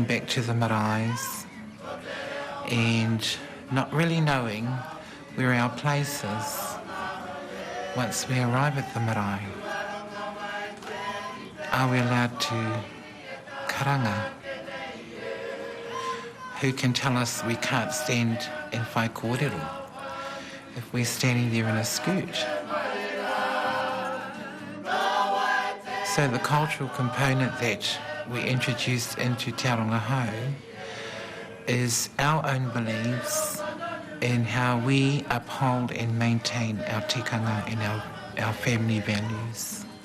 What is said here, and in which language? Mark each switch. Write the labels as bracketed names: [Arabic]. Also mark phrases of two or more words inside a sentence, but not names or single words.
[English] back to the maraes and not really knowing where our place is once we arrive at the marae. Are we allowed to karanga? Who can tell us we can't stand in [Māori] whai kōrero [English] if we're standing there in a skirt? So the cultural component that we introduced into Te Aronga Hou is our own beliefs in how we uphold and maintain our tikanga and our family values.